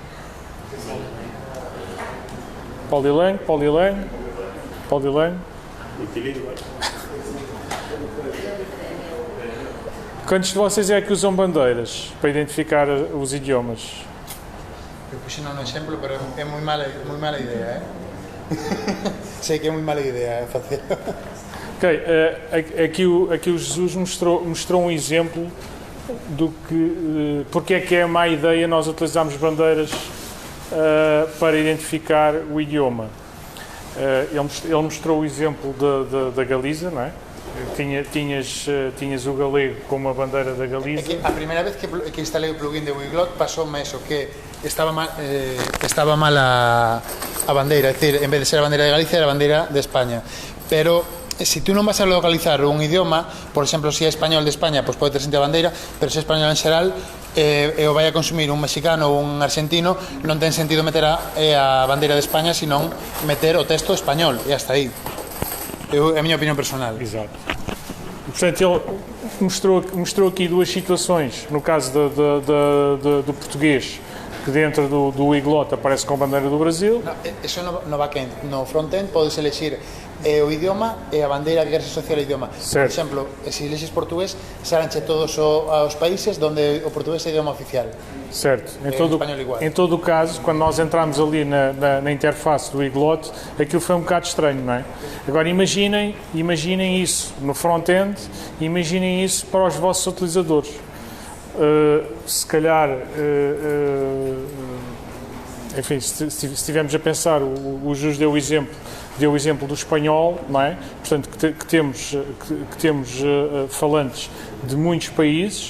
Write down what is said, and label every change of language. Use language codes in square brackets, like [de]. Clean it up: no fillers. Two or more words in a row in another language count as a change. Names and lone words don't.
[pt] Polylang. Quantos de vocês é que usam bandeiras para identificar os idiomas? [gl] Eu puse un exemplo, pero é moi mala idea, Sei que é moi mala idea facer. [pt] Ok, aqui o Jesus mostrou um exemplo do que, porque é que é má ideia nós utilizarmos bandeiras para identificar o idioma. Ele mostrou o exemplo da Galiza, não é? Tinhas o galego como a bandeira da Galiza. [gl] A primeira vez que instalei o plugin de Wiglot pasoume eso, que estaba mal a bandeira, é dicir, en vez de ser a bandeira de Galicia era a bandeira de España. Pero se tú non vas a localizar un idioma, por exemplo, se é español de España, pois pode ter sentido a bandeira, pero se é español en xeral e o vai a consumir un mexicano ou un argentino, non ten sentido meter a bandeira de España, senón meter o texto español, e hasta aí. É a miña opinión personal. [pt] Exato. Portanto, mostrou aqui duas situações. No caso do português, que dentro do iglot aparece com a bandeira do Brasil. [gl] No, eso no backend. No frontend podes elegir o idioma e a bandeira que queres asociar ao idioma. [pt] Certo. [gl] Por exemplo, se elexes portugués, saranche todos os países onde o portugués é o idioma oficial. [pt] Certo. Espanhol igual. Em todo o caso, quando nós entramos ali na interface do iglot, aquilo foi um bocado estranho, não é? Agora imaginem isso no front-end, imaginem isso para os vossos utilizadores. Se calhar, enfim, se estivermos a pensar, o Jus deu o exemplo do espanhol, não é? Portanto, que temos falantes de muitos países.